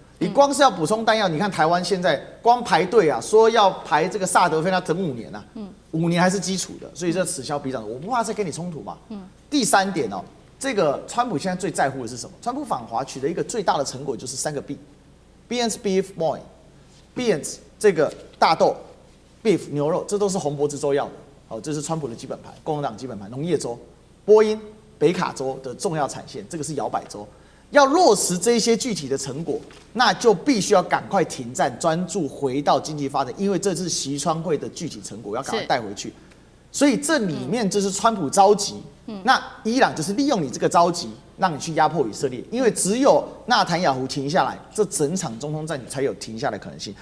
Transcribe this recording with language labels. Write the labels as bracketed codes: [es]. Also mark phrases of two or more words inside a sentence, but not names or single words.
[zh] 你光是要補充彈藥，你看台灣現在光排隊啊，說要排這個薩德菲，要等5年啊，5年還是基礎的，所以這此消彼長，我不怕再跟你衝突嘛。第3點哦，這個川普現在最在乎的是什麼？川普訪華取得一個最大的成果就是3個 B， [en] Beans Beef Boy， [zh] Beans 這個大豆 ，Beef 牛肉，這都是紅脖子州要的。哦，這是川普的基本盤，共和黨基本盤，農業州，波音北卡州的重要產線，這個是搖擺州。要落實這些具體的成果，那就必須要趕快停戰，專注回到經濟發展，因為這是習川會的具體成果，要趕快帶回去。所以這裡面就是川普着急，那伊朗就是利用你這個着急，讓你去壓迫以色列，因為只有納坦雅胡停下來，這整場中東戰局才有停下來的可能性。